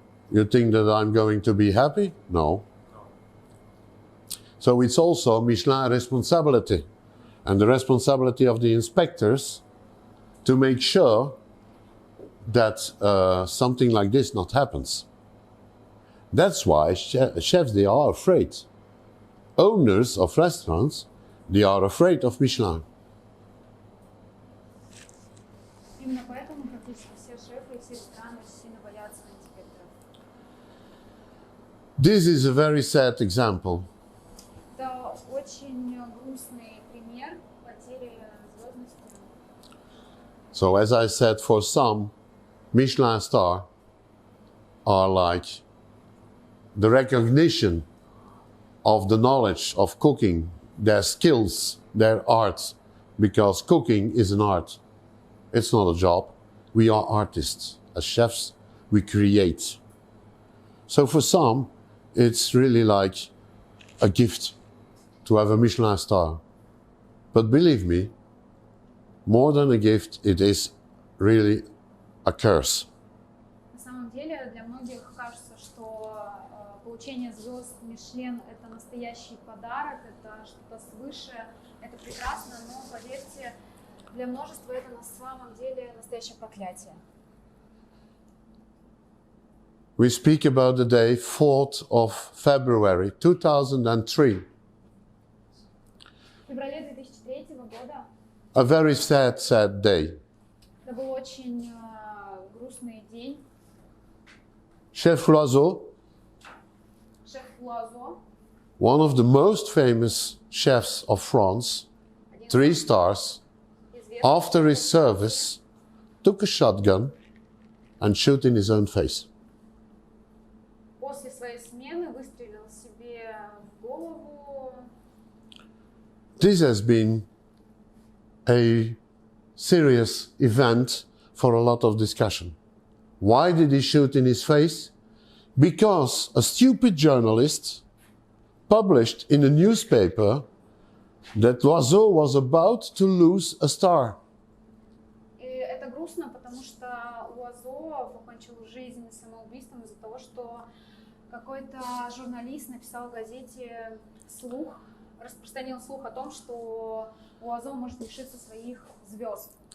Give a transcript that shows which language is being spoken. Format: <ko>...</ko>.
<en>You think that I'm going to be happy? No. So it's also Michelin responsibility and the responsibility of the inspectors to make sure that something like this not happens. That's why chefs, they are afraid. Owners of restaurants, they are afraid of Michelin.</en> <ru>Именно поэтому практически все шефы и все рестораны сильно боятся инспекторов.</ru> <en>This is a very sad example.</en> <ru>Это очень грустный пример потери звездности.</ru> <en>So as I said, for some, Michelin star are like the recognition of the knowledge of cooking, their skills, their arts, because cooking is an art. It's not a job. We are artists. As chefs, we create. So for some, it's really like a gift to have a Michelin star. But believe me, more than a gift, it is really a curse.</en> <ru>На самом деле, для многих кажется, что получение звезд Мишлен – это настоящий подарок, это что-то свыше, это прекрасно, но, поверьте, для множества это на самом деле настоящее проклятие.</ru> <en>We speak about the day 4th of February 2003.</en> <ru>В феврале 2003 года</ru> <en>A very sad, sad day.</en> <ru>это был очень грустный день.</ru> <en>Chef Loiseau,</en> <ru>Шеф Луазо,</ru> <en>one of the most famous chefs of France, 3 stars, after his service, took a shotgun and shot in his own face.</en> <ru>после своей смены выстрелил себе в голову.</ru> <en>This has been a serious event for a lot of discussion. Why did he shoot in his face? Because a stupid journalist published in a newspaper that Loiseau was about to lose a star.</en> <ru>И это грустно, потому что Луазо покончил жизнь самоубийством из-за того, что какой-то журналист написал в газете слух, распространил слух о том, что Луазо может лишиться своих звезд.</ru>